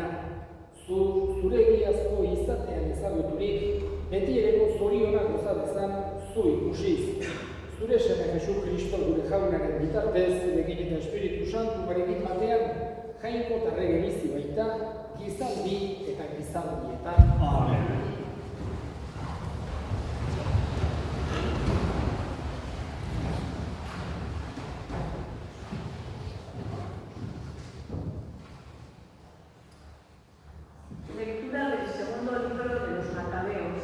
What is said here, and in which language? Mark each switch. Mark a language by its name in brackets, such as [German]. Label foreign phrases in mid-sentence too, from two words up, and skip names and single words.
[Basque] Zure egiazko izatean ezaguturik, beti ereko zorionak goza dezan zu ikusiz. Zure seme Jesu Kristo gure jaunaren bitartez, zurekin eta Espiritu Santu barekin batean, jainko eta errege bizi baita, gizaldi eta gizaldietan. Amen. [Spanish] Lectura del segundo libro de los Macabeos.